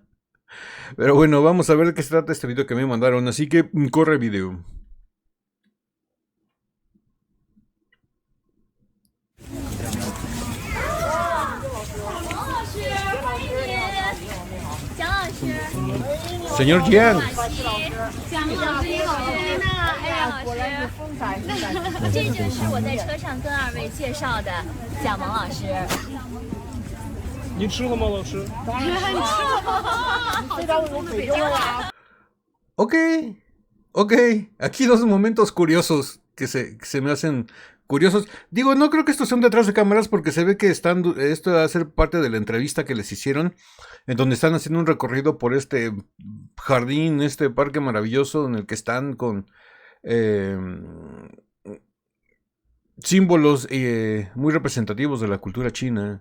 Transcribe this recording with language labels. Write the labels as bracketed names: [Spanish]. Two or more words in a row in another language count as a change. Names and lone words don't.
[Spanish] Pero bueno, vamos a ver de qué se trata este video que me mandaron, así que corre video. Señor Jiang. [Chinese] 这就是我在车上跟二位介绍的蒋萌老师。你吃了吗，老师？当然吃了，非常有北京味啊。 [Spanish] Ok, aquí dos momentos curiosos que se me hacen curiosos. Digo, no creo que estos son detrás de cámaras porque se ve que esto va a ser parte de la entrevista que les hicieron, en donde están haciendo un recorrido por este jardín, este parque maravilloso en el que están con símbolos muy representativos de la cultura china.